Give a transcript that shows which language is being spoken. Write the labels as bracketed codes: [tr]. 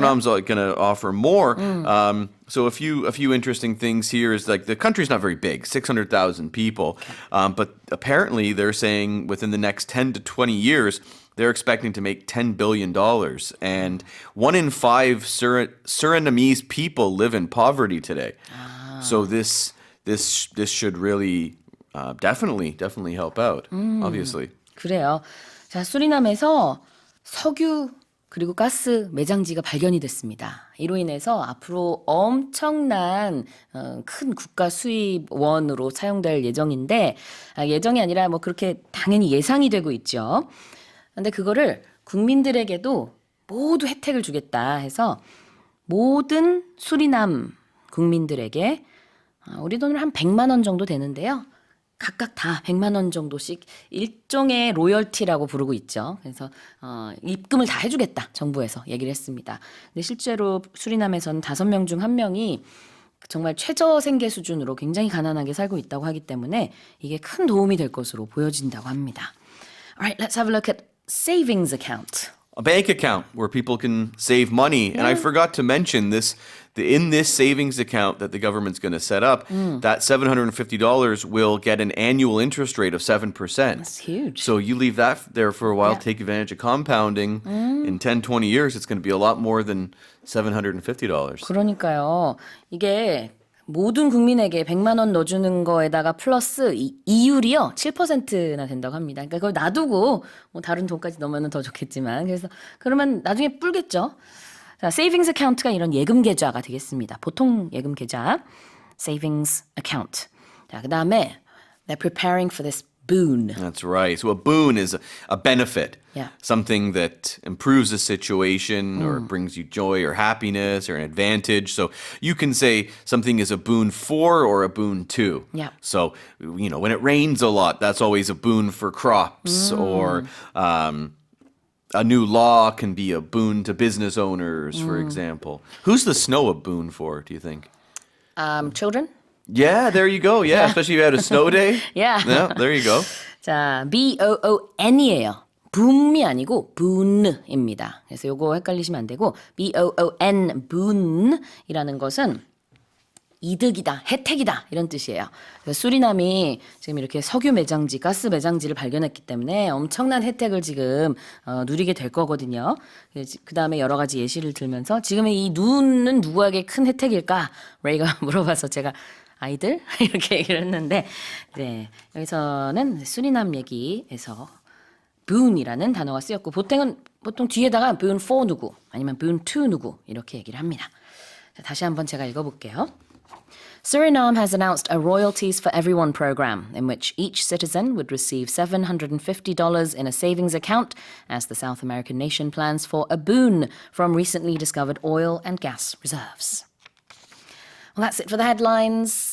[en] Suriname's going to offer more. So a few interesting things here is like the country's not very big, 600,000 people, but apparently they're saying within the next 10 to 20 years they're expecting to make $10 billion. And 1 in 5 Surinamese people live in poverty today. So this should really definitely help out, obviously. [ko] 그래요. 자, 수리남에서 석유 그리고 가스 매장지가 발견이 됐습니다. 이로 인해서 앞으로 엄청난 큰 국가 수입원으로 사용될 예정인데 예정이 아니라 뭐 그렇게 당연히 예상이 되고 있죠. 근데 그거를 국민들에게도 모두 혜택을 주겠다 해서 모든 수리남 국민들에게 우리 돈으로 한 100만 원 정도 되는데요. 각각 다 100만 원 정도씩 일종의 로열티라고 부르고 있죠. 그래서 입금을 다 해주겠다 정부에서 얘기를 했습니다. 근데 실제로 수리남에서는 5명 중 1명이 정말 최저 생계 수준으로 굉장히 가난하게 살고 있다고 하기 때문에 이게 큰 도움이 될 것으로 보여진다고 합니다. [en] Alright, let's have a look at savings account. A bank account where people can save money. And I forgot to mention this, in this savings account that the government's going to set up, that $750 will get an annual interest rate of 7%. That's huge. So you leave that there for a while, take advantage of compounding. In 10, 20 years, it's going to be a lot more than $750. [ko] 그러니까요. 이게 모든 국민에게 100만 원 넣어주는 거에다가 플러스 이율이요 7%나 된다고 합니다. 그러니까 그걸 놔두고 뭐 다른 돈까지 넣으면 더 좋겠지만 그래서 그러면 나중에 불겠죠. 자, 세이빙스 어카운트가 이런 예금 계좌가 되겠습니다. 보통 예금 계좌, savings account. 자, 그다음에 [en] they're preparing for this boon. That's right. So a boon is a benefit, Yeah. something that improves a situation or brings you joy or happiness or an advantage. So you can say something is a boon for or a boon to. Yeah. So, when it rains a lot, that's always a boon for crops or a new law can be a boon to business owners, for example. Who's the snow a boon for, do you think? Children? Yeah, there you go. Yeah, especially if you had a snow day. Yeah. Yeah, there you go. [ko] 자, boon이에요. boom이 아니고 boon입니다. 그래서 요거 헷갈리시면 안 되고 boon, boon이라는 것은 이득이다, 혜택이다 이런 뜻이에요. 그래서 수리남이 지금 이렇게 석유 매장지, 가스 매장지를 발견했기 때문에 엄청난 혜택을 지금 누리게 될 거거든요. 그 다음에 여러 가지 예시를 들면서 지금의 이 눈은 누구에게 큰 혜택일까? 레이가 물어봐서 제가 아이들 이렇게 얘기를 했는데 네, 여기서는 수리남 얘기에서 boon이라는 단어가 쓰였고 보통 뒤에다가 boon for 누구 아니면 boon to 누구 이렇게 얘기를 합니다. 자, 다시 한번 제가 읽어볼게요. [en] Suriname has announced a Royalties for Everyone program in which each citizen would receive $750 in a savings account as the South American nation plans for a boon from recently discovered oil and gas reserves. Well, that's it for the headlines.